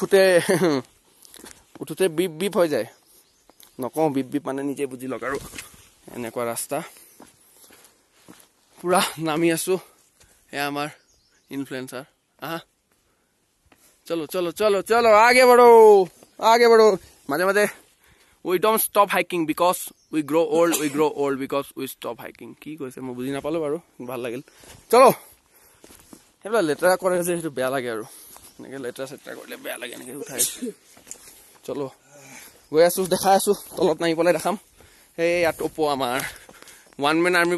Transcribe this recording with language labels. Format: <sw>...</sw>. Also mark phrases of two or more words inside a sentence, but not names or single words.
<as>উঠোতে বিপ হৈ যায় নকওঁ বিপ মানে নিজে বুজি লওক আৰু এনেকুৱা ৰাস্তা পুৰা নামি আছোঁ এয়া আমাৰ ইনফ্লুৱেঞ্চাৰ চলো</as> <hi>आगे बढ़ो</hi> <as>মাজে</as> <en>we don't stop hiking because we grow old because we stop hiking</en> <as>কি কৈছে মই বুজি নাপালো বাৰু ভাল লাগিল চলো সেইবিলাক লেতেৰা কৰে যে সেইটো বেয়া লাগে আৰু এনেকৈ লেতেৰা কৰিলে বেয়া লাগে এনেকৈ উঠাই চলো গৈ আছোঁ দেখাই আছোঁ তলত নামি পেলাই দেখাম সেই ইয়াত ওপো আমাৰ</as> <en>one man army</en>